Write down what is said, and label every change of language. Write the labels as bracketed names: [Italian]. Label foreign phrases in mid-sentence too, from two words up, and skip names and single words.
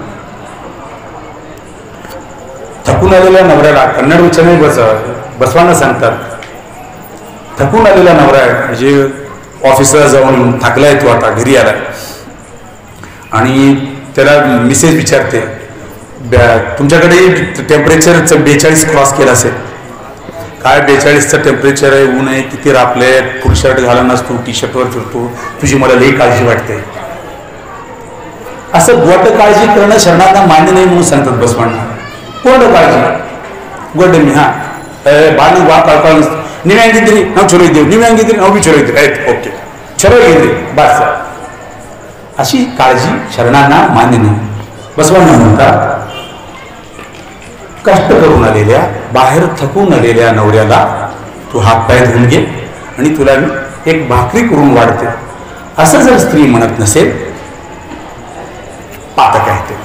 [Marathi] थकून आलेल्या नवऱ्याला कन्नड वचने बसवांना सांगतात, थकून आलेला नवरा आहे, म्हणजे ऑफिसला जाऊन थकलाय तो, आता घरी आलाय आणि त्याला मिसेस विचारते, तुमच्याकडे टेम्परेचर 42 क्रॉस केलं असेल, काय 42चं टेम्परेचर आहे, ऊन आहे, किती रापले, फुल शर्ट घाला नसतो, टी शर्टवर फिरतो, तुझी मला लई काळजी वाटते. असं गोड काळजी करणं शरणांना मान्य नाही म्हणून सांगतात बसवांना. गोड काळजी गोड मी हा [Kannada] ಬಾನು ವಾ ಕಳ್ಕೊಳ್ಳ ನೀವು ಹೆಂಗಿದ್ರಿ ನಾವು ಚಲೋ ಇದ್ದೀವಿ, ನೀವು ಹೆಂಗಿದ್ರಿ ನಾವು ಬಿ ಚಲೋ ಇದ್ರಿ, ಆಯ್ತು ಓಕೆ ಚಲೋ ಇದ್ರಿ बस. [Marathi] अशी काळजी शरणांना मान्य नाही. बसवांना म्हणतात, कष्ट करून आलेल्या, बाहेर थकून आलेल्या नवऱ्याला तू हातपाय धुवून घे आणि तुला एक भाकरी करून वाढते. असं जर स्त्री म्हणत नसेल, पातक आहे ते.